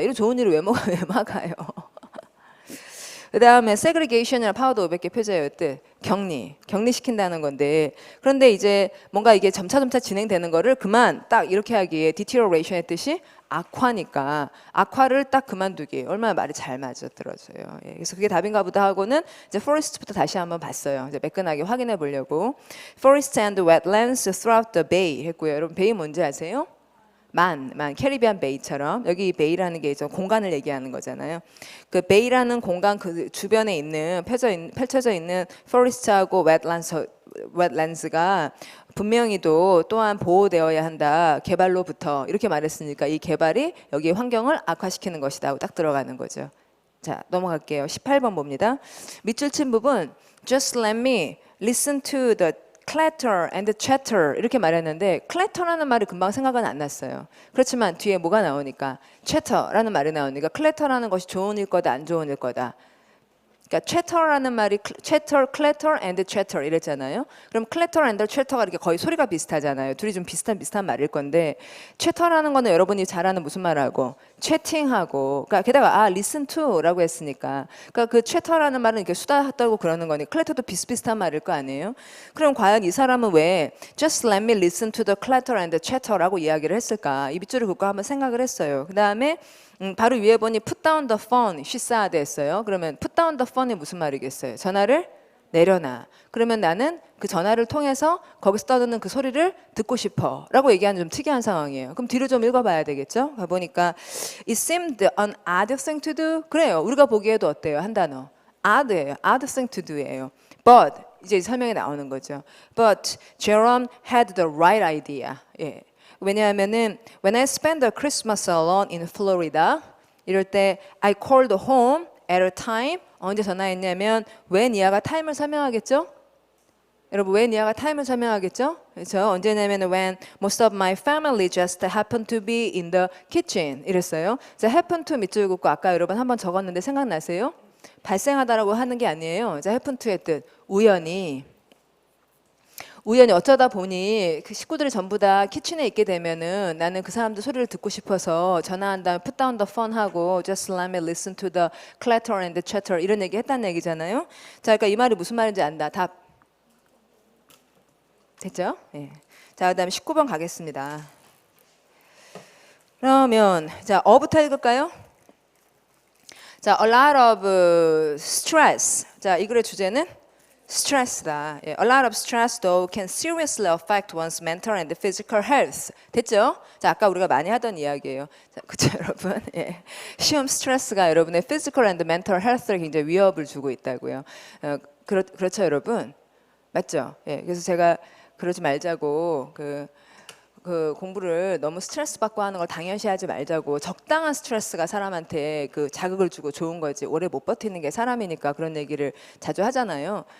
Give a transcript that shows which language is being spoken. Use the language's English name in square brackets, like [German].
[Korean] 이런 좋은 일을 왜 막아요? 그 다음에 segregation이랑 파워도 500개 표제의 뜻 격리시킨다는 건데 그런데 이제 뭔가 이게 점차 진행되는 거를 그만 딱 이렇게 하기에 deterioration의 뜻이 악화니까 악화를 딱 그만두기 얼마나 말이 잘 맞아 들어져요. 예, 그래서 그게 답인가 보다 하고는 이제 forest부터 다시 한번 봤어요. [English] 이제 매끈하게 확인해 보려고 forest and wetlands throughout the bay 했고요. [Korean] 여러분 베이 뭔지 아세요? 캐리비안 베이처럼 여기 베이라는 게 이제 공간을 얘기하는 거잖아요. 그 베이라는 공간 그 주변에 있는 펼쳐져 있는 포레스트하고 웨트랜드가 분명히도 또한 보호되어야 한다. 개발로부터 이렇게 말했으니까 이 개발이 여기 환경을 악화시키는 것이다 하고 딱 들어가는 거죠. 자, 넘어갈게요. 18번 봅니다. 밑줄 친 부분 Just let me listen to the clatter and chatter 이렇게 말했는데 clatter라는 말이 금방 생각은 안 났어요. 그렇지만 뒤에 뭐가 나오니까 chatter라는 말이 나오니까 clatter라는 것이 좋은 일 거다 안 좋은 일 거다. 그러니까 chatter라는 말이 chatter, clatter and chatter 이랬잖아요. 그럼 clatter and chatter 가 이렇게 거의 소리가 비슷하잖아요. 둘이 좀 비슷한 말일 건데 chatter라는 거는 여러분이 잘 아는 무슨 말하고 채팅하고 그러니까 게다가 listen to라고 했으니까 그러니까 그 chatter라는 말은 이렇게 수다 떨고 그러는 거니 clatter도 비슷비슷한 말일 거 아니에요. [English] 그럼 과연 이 사람은 왜 just let me listen to the clatter and chatter라고 이야기를 했을까? [Korean] 이 밑줄을 긋고 한번 생각을 했어요. 그 다음에 바로 위에 보니 put down the phone, she said 했어요. 그러면 put down the phone 이 무슨 말이겠어요? 전화를 내려놔. 그러면 나는 그 전화를 통해서 거기서 떠드는 그 소리를 듣고 싶어 라고 얘기하는 좀 특이한 상황이에요. 그럼 뒤로 좀 읽어봐야 되겠죠? [English] 가보니까 It seemed an odd thing to do. [Korean] 그래요. 우리가 보기에도 어때요? 한 단어. odd예요. [English] odd thing to do예요. But 이제 설명이 나오는 거죠. But Jerome had the right idea. 예. 왜냐하면은 when I spend the Christmas alone in Florida 이럴 때 I called home at a time 언제 전화했냐면 when 이하가 타임을 설명하겠죠? [Korean] 여러분 when 이하가 타임을 설명하겠죠? 그렇죠? [English] 언제냐면 when most of my family just happened to be in the kitchen 이랬어요. [Korean] 자, happen to 밑줄 긋고 아까 여러분 한번 적었는데 생각나세요? 발생하다라고 하는 게 아니에요. 자, happen to의 뜻 우연히 어쩌다 보니 그 식구들이 전부 다 키친에 있게 되면은 나는 그 사람들 소리를 듣고 싶어서 전화한 다음에 put down the phone 하고 just let me listen to the clatter and the chatter 이런 얘기 했다는 얘기잖아요. 자, 그러니까 이 말이 무슨 말인지 안다. 답. 됐죠? 예. 자, 그다음에 19번 가겠습니다. 그러면 자, 어부터 읽을까요? [English] 자, a lot of stress. [Korean] 자, 이 글의 주제는 스트레스다. [English] 예, a lot of stress though can seriously affect one's mental and physical health. [Korean] 됐죠? 자, 아까 우리가 많이 하던 이야기예요. 자, 그렇죠, 여러분? 예. 시험 스트레스가 여러분의 physical and mental health 에 굉장히 위협을 주고 있다고요. 그렇죠, 여러분? 맞죠? 예. 그래서 제가 그러지 말자고 그 공부를 너무 스트레스 받고 하는 걸 당연시하지 말자고 적당한 스트레스가 사람한테 그 자극을 주고 좋은 거지 오래 못 버티는 게 사람이니까 그런 얘기를 자주 하잖아요.